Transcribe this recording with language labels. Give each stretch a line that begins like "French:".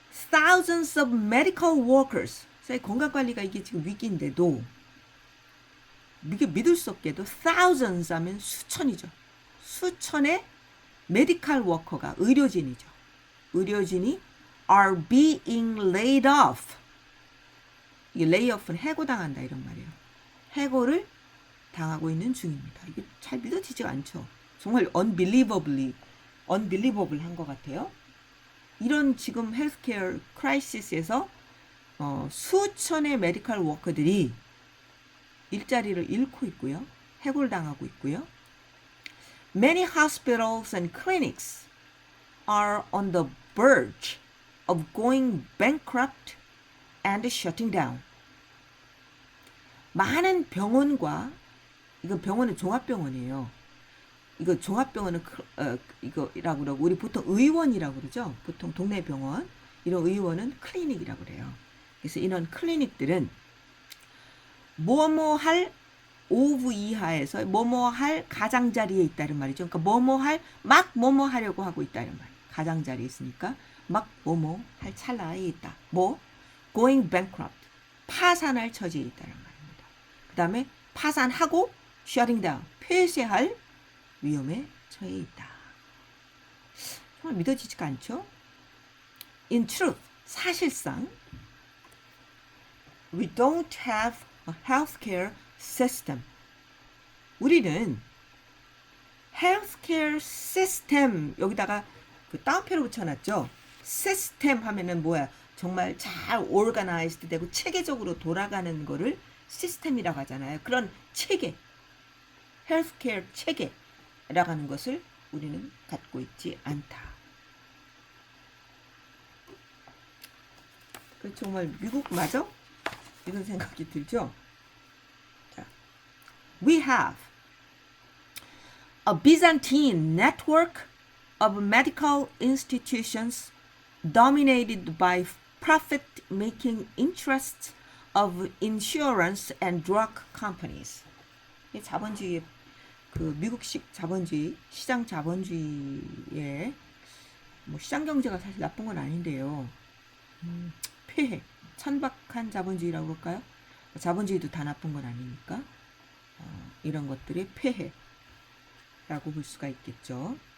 English: thousands of medical workers,
Korean: 건강관리가 이게 지금 위기인데도 이게 믿을 수 없게도
English: thousands
Korean: 하면 수천이죠. 수천의 메디컬 워커가 의료진이죠. 의료진이
English: are being laid off.
Korean: 이게 레이오프는 해고당한다 이런 말이에요. 해고를 당하고 있는 중입니다. 이게 잘 믿어지지가 않죠. 정말 unbelievable한 것 같아요. 이런 지금 헬스케어 크라이시스에서 수천의 메디컬 워커들이 일자리를 잃고 있고요. 해고를 당하고 있고요.
English: Many hospitals and clinics are on the verge of going bankrupt and shutting down.
Korean: 많은 병원과, 이거 병원은 종합병원이에요. 이거 종합병원은 이거라고 그러고 우리 보통 의원이라고 그러죠. 보통 동네 병원 이런 의원은 클리닉이라고 그래요. 그래서 이런 클리닉들은 뭐뭐할 오브 이하에서 뭐뭐할 가장자리에 있다는 말이죠. 그러니까 뭐뭐할 막 뭐뭐하려고 하고 있다는 말. 가장자리에 있으니까 막 뭐뭐할 찰나에 있다. 뭐
English: going bankrupt
Korean: 파산할 처지에 있다는 말입니다. 그 다음에 파산하고
English: shutting down
Korean: 폐쇄할 위험에 처해 있다. 정말 믿어지지가 않죠?
English: In truth
Korean: 사실상
English: we don't have a healthcare system.
Korean: 우리는
English: healthcare system
Korean: 여기다가 그 따옴표를 붙여놨죠. 시스템 하면은 뭐야? 정말 잘 organized 되고 체계적으로 돌아가는 거를 시스템이라고 하잖아요. 그런 체계, 헬스케어 체계라고 하는 것을 우리는 갖고 있지 않다. 정말 미국 맞아? 이런 생각이 들죠?
English: 자, we have a Byzantine network of medical institutions dominated by profit-making interests of insurance and drug companies.
Korean: 이 자본주의, 그 미국식 자본주의, 시장 자본주의의 뭐 시장 경제가 사실 나쁜 건 아닌데요. 폐해, 천박한 자본주의라고 그럴까요? 자본주의도 다 나쁜 건 아니니까 이런 것들이 폐해라고 볼 수가 있겠죠.